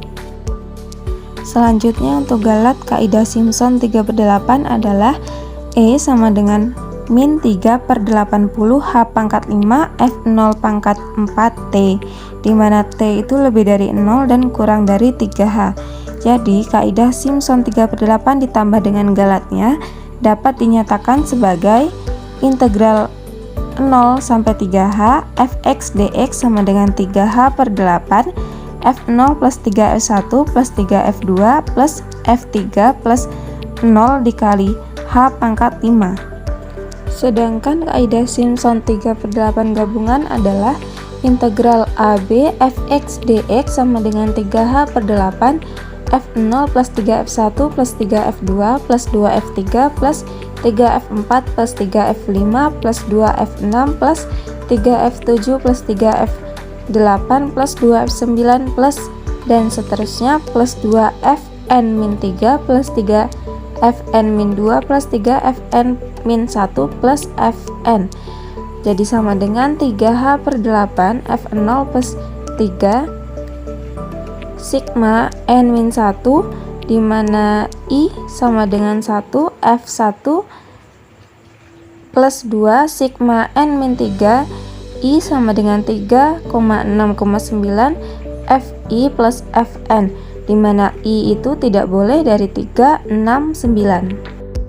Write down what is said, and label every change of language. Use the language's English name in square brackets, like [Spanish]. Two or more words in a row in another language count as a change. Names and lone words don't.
[Indonesian] Selanjutnya untuk galat kaidah Simpson 3/8 adalah E sama dengan min 3/80 h pangkat 5 f0 pangkat 4t, di mana t itu lebih dari 0 dan kurang dari 3h. Jadi kaidah Simpson 3/8 ditambah dengan galatnya dapat dinyatakan sebagai integral 0 sampai 3h fx dx sama dengan 3h per 8 f0 plus 3f1 plus 3f2 plus f3 plus 0 dikali h pangkat 5. Sedangkan kaidah Simpson 3/8 gabungan adalah integral AB fx dx sama dengan 3h per 8 f0 plus 3f1 plus 3f2 plus 2f3 plus 3f4 plus 3f5 plus 2f6 plus 3f7 plus 3f8 plus 2f9 plus dan seterusnya plus 2fn-3 plus 3fn-2 plus 3fn min 1 plus Fn. Jadi sama dengan 3H per 8 F0 plus 3 sigma N min 1, dimana I sama dengan 1 F1 plus 2 sigma N min 3 I sama dengan 3,6,9 Fi plus Fn, dimana I itu tidak boleh dari 3, 6, 9.